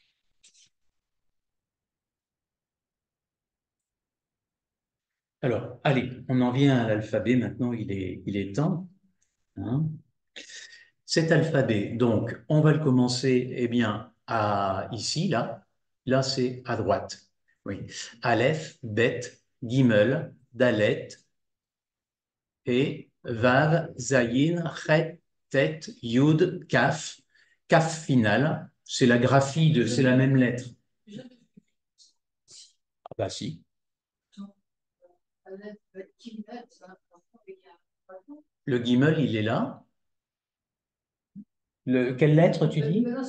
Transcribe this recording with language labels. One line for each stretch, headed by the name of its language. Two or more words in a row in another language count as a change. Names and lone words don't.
French: Alors, allez, on en vient à l'alphabet. Maintenant, il est temps. Hein. Cet alphabet, donc, on va le commencer, eh bien, ici, là. Là, c'est à droite. Oui. Aleph, Bet, Gimel, Dalet, et Vav, Zayin, Chet, Tet, Yud, Kaf. Kaf final, c'est la graphie c'est la même lettre. Ah bah si. Le Gimel, il est là. Quelle lettre tu dis?